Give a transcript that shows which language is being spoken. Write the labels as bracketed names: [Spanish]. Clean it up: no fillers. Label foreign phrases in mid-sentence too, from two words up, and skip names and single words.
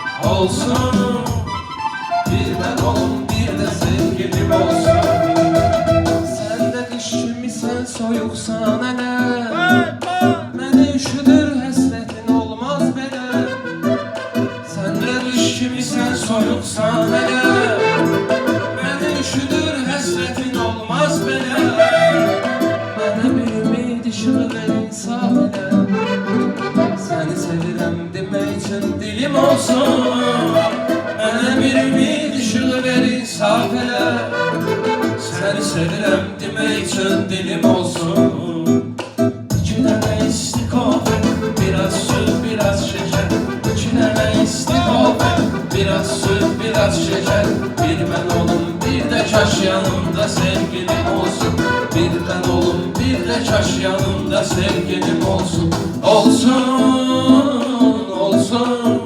[Turkish] olsun. Bir ben olum bir de sevgilim olsun. Sen de kışım isen soyuksan hele, [Azerbaijani] məni üşüdür həsrətin olmaz belə. [Turkish] Sen de kışım isen soyuksan hele, [Azerbaijani] məni üşüdür həsrətin olmaz belə. Mənə bir ümid işığı ver insaf elə, səni sevirəm demək üçün dilim olsun. Mənə bir ümid işığı ver insaf elə, səni sevirəm demək üçün dilim olsun. İki dənə istikofe, [Turkish] biraz süt, biraz şeker. [Azerbaijani] İki dənə istikofe, [Turkish] biraz süt, biraz şeker. Bir ben olum, bir de kaş yanımda sevgilim olsun. Bir ben olum, bir de kaş yanımda sevgilim olsun. Olsun, olsun.